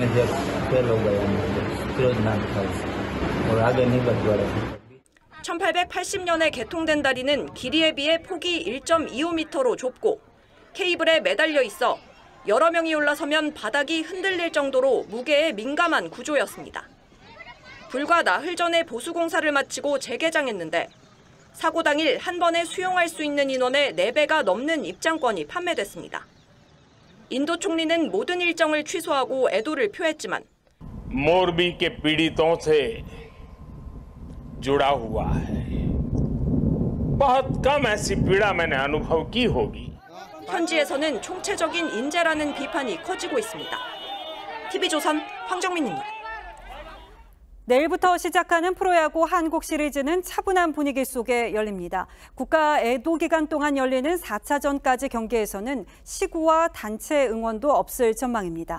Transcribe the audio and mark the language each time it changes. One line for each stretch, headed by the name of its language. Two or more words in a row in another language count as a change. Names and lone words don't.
Korean: 1880년에 개통된 다리는 길이에 비해 폭이 1.25m로 좁고 케이블에 매달려 있어 여러 명이 올라서면 바닥이 흔들릴 정도로 무게에 민감한 구조였습니다. 불과 나흘 전에 보수공사를 마치고 재개장했는데 사고 당일 한 번에 수용할 수 있는 인원의 4배가 넘는 입장권이 판매됐습니다. 인도 총리는 모든 일정을 취소하고 애도를 표했지만
Hindi: मोरबी के पीड़ितों से जुड़ा हुआ है। बहुत कम ऐसी पीड़ा मैंने अनुभव की होगी।
Korean: 현지에서는 총체적인 인재라는 비판이 커지고 있습니다. TV조선 황정민입니다. 내일부터 시작하는 프로야구 한국 시리즈는 차분한 분위기 속에 열립니다. 국가 애도 기간 동안 열리는 4차전까지 경기에서는 시구와 단체 응원도 없을 전망입니다.